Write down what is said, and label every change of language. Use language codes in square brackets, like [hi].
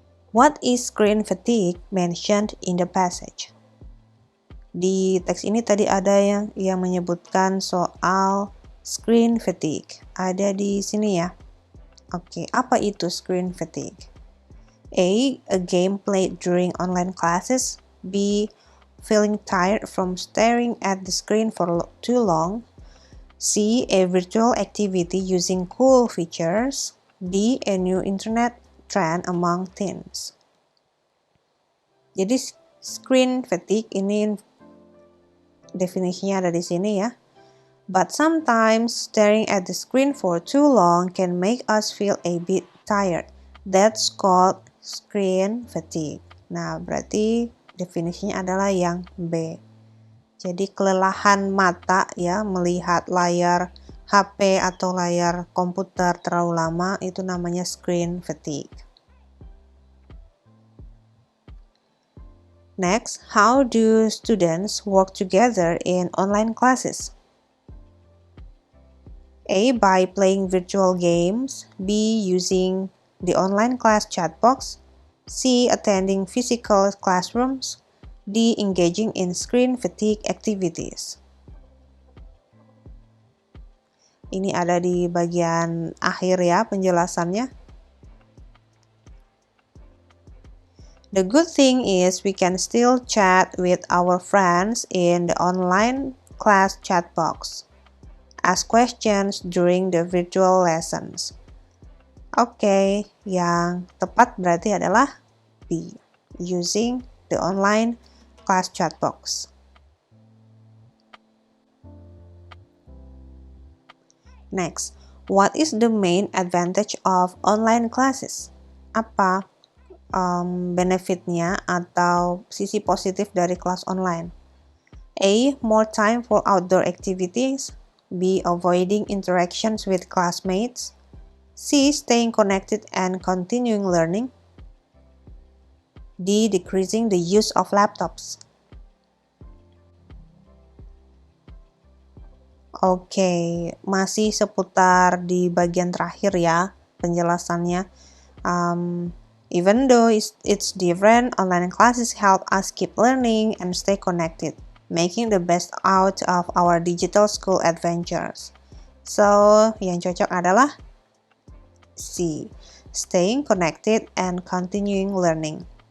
[en] What is screen fatigue mentioned in the passage? [id] Di teks ini tadi ada yang menyebutkan soal screen fatigue. Ada di sini ya. Oke, apa itu screen fatigue? [en] A game played during online classes. B. Feeling tired from staring at the screen for too long. C. A virtual activity using cool features. D. A new internet trend among teens. [id] Jadi screen fatigue ini definisinya ada di sini ya. [en] But sometimes staring at the screen for too long can make us feel a bit tired. That's called screen fatigue. [id] Nah, berarti definisinya adalah yang B. Jadi kelelahan mata ya melihat layar HP atau layar komputer terlalu lama itu namanya screen fatigue. [en] Next, how do students work together in online classes? A. By playing virtual games. B. Using the online class chat box. C. Attending physical classrooms. D. Engaging in screen fatigue activities. [id] Ini ada di bagian akhir ya penjelasannya. [en] The good thing is we can still chat with our friends in the online class chat box. Ask questions during the virtual lessons. [id] Oke, yang tepat berarti adalah B. [en] Using the online class chat box. Next, what is the main advantage of online classes? [id] Apa benefitnya atau sisi positif dari kelas online? [en] A. More time for outdoor activities. B. Avoiding interactions with classmates. C. Staying connected and continuing learning. D. Decreasing the use of laptops. [id] Oke, masih seputar di bagian terakhir ya penjelasannya. [en] Even though it's different, online classes help us keep learning and stay connected, making the best out of our digital school adventures. [id] So, yang cocok adalah C. [en] Staying connected and continuing learning.